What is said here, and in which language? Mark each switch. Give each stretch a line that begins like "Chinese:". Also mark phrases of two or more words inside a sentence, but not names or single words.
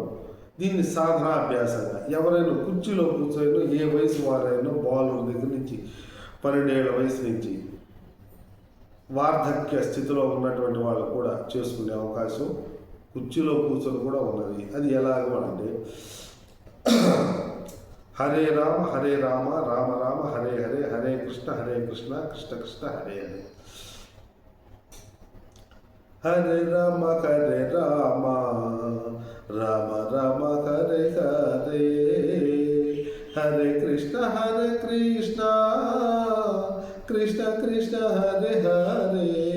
Telugu: దీన్ని సాధనాభ్యాసంగా ఎవరైనా కుర్చీలో కూర్చొని ఏ వయసు వారైనా బాలుల దగ్గర నుంచి 12 ఏళ్ల వయసు నుంచి వార్ధక్య స్థితిలో ఉన్నటువంటి వాళ్ళు కూడా చేసుకునే అవకాశం కుర్చీలో కూర్చొని కూడా ఉన్నది. అది ఎలాగో అంటే హరే రామ రామ రామ హరే హరే, హరే కృష్ణ కృష్ణ కృష్ణ హరే హరే. హరే రామ రామ రామ హరే హరే, హరే కృష్ణ కృష్ణ కృష్ణ హరే హరే,